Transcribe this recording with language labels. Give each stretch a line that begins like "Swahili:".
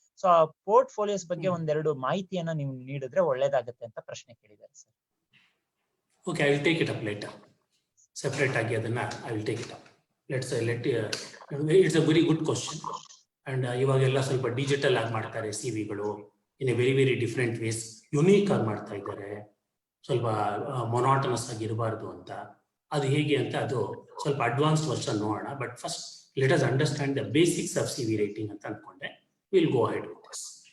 Kannada: So ಆ portfolios ಬಗ್ಗೆ ಒಂದೆರಡು ಮಾಹಿತಿಯನ್ನ ನೀವು ನೀಡಿದ್ರೆ ಒಳ್ಳೇದಾಗತ್ತೆ ಅಂತ ಪ್ರಶ್ನೆ ಕೇಳಿದ್ದಾರೆ sir.
English: Okay, I will take it up later. Separate
Kannada: ಆಗಿ ಅದನ್ನ
English: I will take it up. It's a very good question.
Kannada: And ಇವಾಗೆಲ್ಲ ಸ್ವಲ್ಪ ಡಿಜಿಟಲ್ ಆಗಿ ಮಾಡ್ತಾರೆ ಸಿವಿಗಳು,
English: in a very very different ways,
Kannada: unique ಆಗಿ ಮಾಡ್ತಾ ಇದ್ದಾರೆ. ಸ್ವಲ್ಪ ಮೊನಾಟನಸ್ ಆಗಿ ಇರಬಾರ್ದು ಅಂತ. ಅದು ಹೇಗೆ ಅಂತ ಅದು ಸ್ವಲ್ಪ ಅಡ್ವಾನ್ಸ್ಡ್ ವರ್ಷನ್ ನೋಡೋಣ.
English: but first let us understand the basics of C V writing
Kannada: ಅಂತ ಅನ್ಕೊಂಡೆ.
English: Will go ahead with this.